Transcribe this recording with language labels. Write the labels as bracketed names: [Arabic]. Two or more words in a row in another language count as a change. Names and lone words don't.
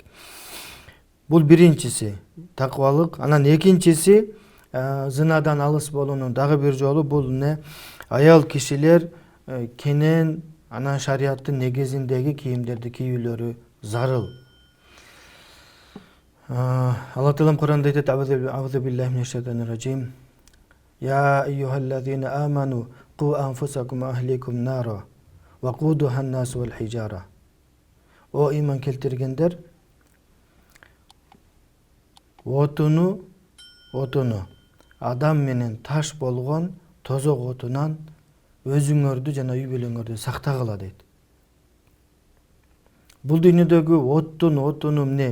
[Kyrgyz] Бул биринчиси таквалык. Анан экинчиси зынадан алыс болуунун дагы бир жолу бул эмне? Аял кишилер кенен анан шариаттын негизиндеги кийимдерди кийүүлөрү зарыл. Алла Таалам Куранда айтат: [Arabic] "أعوذ بالله من الشيطان الرجيم. يا أيها الذين آمنوا قوا أنفسكم أهليكم نارا وقودها الناس والحجارة." [Kyrgyz] О иман келтиргендер, отуну адам менен таш болгон тозок отунан өзүңөрдү жана үй бүлөңөрдү сактагыла дейт. Бул дүйнөдөгү отуну эмне?